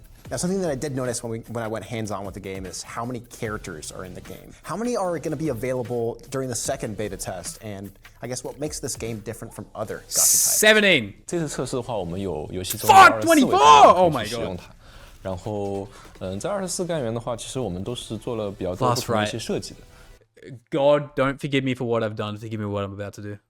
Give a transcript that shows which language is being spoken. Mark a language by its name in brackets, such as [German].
[English] Now, something that I did notice when I went hands-on with the game is how many characters are in the game. How many are going to be available during the second beta test? And I guess what makes this game different from other gacha types? 17. [Chinese] 这次测试的话，我们有游戏中 [English] 24 Oh my god. [Chinese] 然后，在24干员的话，其实我们都是做了比较多不同的一些设计的。 [English] God, don't forgive me for what I've done. Forgive me what I'm about to do.